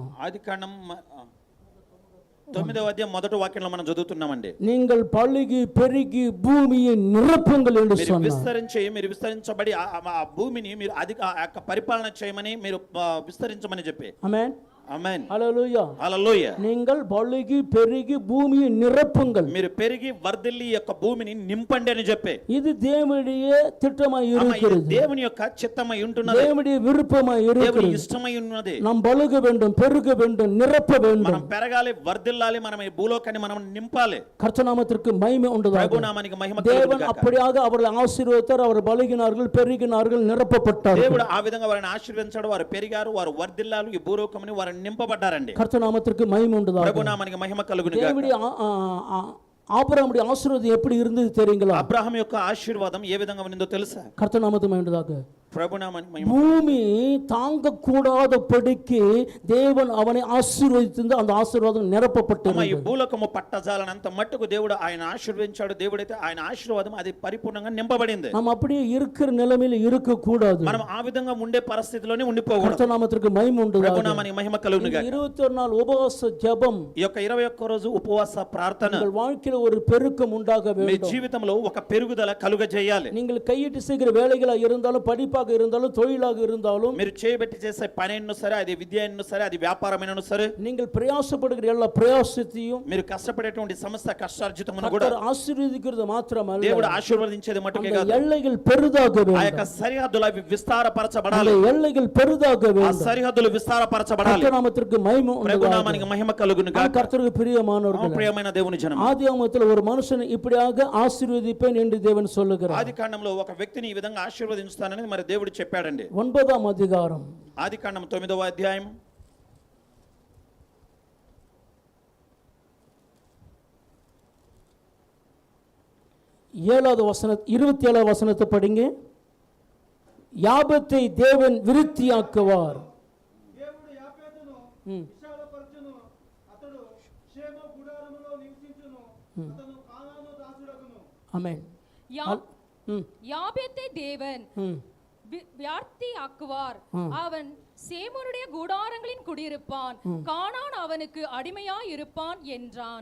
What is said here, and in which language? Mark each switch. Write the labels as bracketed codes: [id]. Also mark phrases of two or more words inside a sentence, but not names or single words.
[te] ఆదికాండం 9వ అధ్యాయం మొదటి వాక్యంలో మనం చదువుతున్నామండి. [ta] நீங்கள் பழுகி பெருகி பூமியை நிரப்புங்கள் என்று [te] మీరు [ta] சொன்னார். [te] మీరు విస్తరించబడి ఆ భూమిని మీరు ఆ యొక్క పరిపాలన చేయమని మీరు విస్తరించమని చెప్పి. [ta] ஆமென். [te] ఆమేన్. హల్లెలూయా. హల్లెలూయా. [ta] நீங்கள் பலுகி பெருகி பூமியை நிரப்புங்கள். [te] మీరు పెరిగి వర్ధిల్లి ఈ యొక్క భూమిని నింపండి అని చెప్పే. [ta] இது தேவனுடைய திட்டமாய் [te] ఇది [ta] இருக்கிறது. [te] దేవుని యొక్క చిత్తమై ఉంటున్నది. [ta] தேவனுடைய விருப்பமாய் [te] దేవుని [ta] இருக்கிறது. [te] ఇష్టమై ఉన్నది. [ta] நாம் பலுக வேண்டும், பெருக வேண்டும், நிரப்ப வேண்டும். [te] మనం పెరగాలి, వర్ధిల్లాలి, మనం ఈ భూలోకాన్ని మనం నింపాలి. [ta] கர்த்தநாமத்திற்கு மகிமை உண்டாவதாக. [te] ప్రభునామానికి మహిమ [ta] தேவன் [te] కలుగును గాక. [ta] அப்படியாக அவர்களை ஆசீர்வதித்தார். அவர் பலுகினார்கள், பெருகினார்கள், நிரப்பப்பட்டார்கள். [te] దేవుడు ఆ విధంగా వారిని ఆశీర్వదించాడు. వారు పెరిగారు, వారు వర్ధిల్లాలు, ఈ భూలోకముని వారు నింపబడ్డారండి. [ta] கர்த்தநாமத்திற்கு மகிமை உண்டாவதாக. [te] ప్రభునామానికి మహిమ కలుగును గాక. [ta] தேவனுடைய ஆபிரகாமுடைய ஆசீர்வாதம் எப்படி இருந்தது தெரியுங்களா? [te] అబ్రహాం యొక్క ఆశీర్వాదం ఏ విధంగా ఉన్నదో తెలుసా? [ta] கர்த்தநாமத்துக்கு மகிமை உண்டாவதாக. [te] ప్రభునామానికి మహిమ. [ta] பூமி தாங்க கூடாதபடிக்கு தேவன் அவனை ஆசீர்வதித்து அந்த ஆசீர்வாదம் நிரப்பப்பட்டது. [te] ఈ భూలోకము పట్టజాలనంత మట్టుకు దేవుడు ఆయన ఆశీర్వదించాడు. దేవుడైతే ఆయన ఆశీర్వాదం అది పరిపూర్ణంగా నింపబడింది. [ta] நாம் அப்படியே இருக்கிற நிலைமையில இருக்க கூடாது. [te] మనం ఆ విధంగా ఉండే పరిస్థితిలోనే ఉండిపోకూడదు. [ta] கர்த்தநாமத்திற்கு மகிமை உண்டாவதாக. [te] ప్రభునామానికి మహిమ కలుగును గాక. [ta] 21 நாள் உபவாச ஜெபம். [te] ఈ యొక్క 21 రోజు ఉపవాస ప్రార్థన [ta] உங்கள் வாழ்க்கையில ஒரு பெருக்கம் உண்டாக [te] మీ [ta] வேண்டும். [te] జీవితంలో ఒక పెరుగుదల కలుగజేయాలి. [ta] நீங்கள் கையிட்டு செய்கிற வேலைகளா இருந்தாலும், படிப்பாக இருந்தாலும், தொழிலாக இருந்தாலும், [te] మీరు చేయబెట్టి చేసే పని అయినా సరే, అది విద్య అయినా సరే, అది వ్యాపారమైనా సరే, [ta] நீங்கள் பிரயாசப்படுகிற எல்லா பிரயாசத்தையும் [te] మీరు కష్టపడేటువంటి సమస్త కష్టార్జితమును కూడా [ta] கர்த்தர் ஆசீர்வதிக்கிறது மாத்திரமல்ல, [te] దేవుడు ఆశీర్వదించేది మట్టుకే [ta] அந்த [te] కాదు, [ta] எல்லைகள் பெரிதாக [te] ఆ [ta] வேண்டும். [te] యొక్క సరిహద్దులు అవి విస్తారపరచబడాలి. [ta] அந்த எல்லைகள் பெரிதாக [te] ఆ [ta] வேண்டும். [te] సరిహద్దులు విస్తారపరచబడాలి. [ta] கர்த்தநாமத்திற்கு மகிமை உண்டாவதாக. [te] ప్రభునామానికి మహిమ కలుగును గాక. [ta] கர்த்தருக்கு பிரியமானவர்களே, [te] ప్రియమైన దేవుని జనం, [ta] ஆதியாகமத்தில் ஒரு மனுஷனை இப்படியாக ஆசீர்வதிப்பேன் என்று தேவன் சொல்லுகிறார். [te] ఆది కాండంలో ఒక వ్యక్తిని ఈ విధంగా ఆశీర్వదించుతానని మరి దేవుడు చెప్పాడండి. [ta] 9వ அதிகாரம், [te] ఆది కాండం 9వ అధ్యాయం [ta] 7வது வசனம் 27வது வசனத்தை படிங்க. యాబத்தை தேவன் விருத்தியாக்குவார். [te] దేవుడు యాపేతును విశాలపరచును, అతడు క్షేమ గుడారములో నివసించును, అతను కానాను దాసుడగును. [ta] ஆமென். யாபேத்தை தேவன் வியார்த்தி ஆக்குவார். அவன் சேமருடைய கூடாரங்களின் குடியிருப்பான், கானான் அவனுக்கு அடிமையாய் இருப்பான் என்றான்.